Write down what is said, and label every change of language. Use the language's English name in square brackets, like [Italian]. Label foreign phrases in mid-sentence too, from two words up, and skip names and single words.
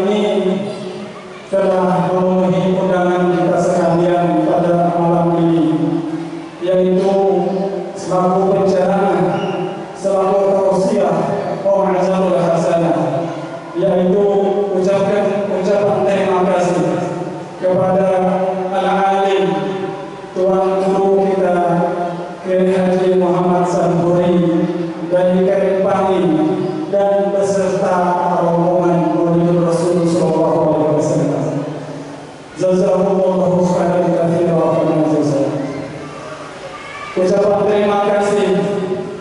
[Indonesian] ini telah memenuhi undangan kita sekalian pada malam ini, yaitu selaku penceramah, selaku tausiah [Arabic] موعظة الحسنة, [Indonesian] yaitu ucapan terima kasih kepada al-alim tuan guru kita Kiai Haji Muhammad Sanburi dari Kalimpani dan beserta rombongan Maulid Rasul [Arabic] صلى الله عليه وسلم. جزاكم الله خيرا كثيرا وجزى. [Indonesian] Ucapan terima kasih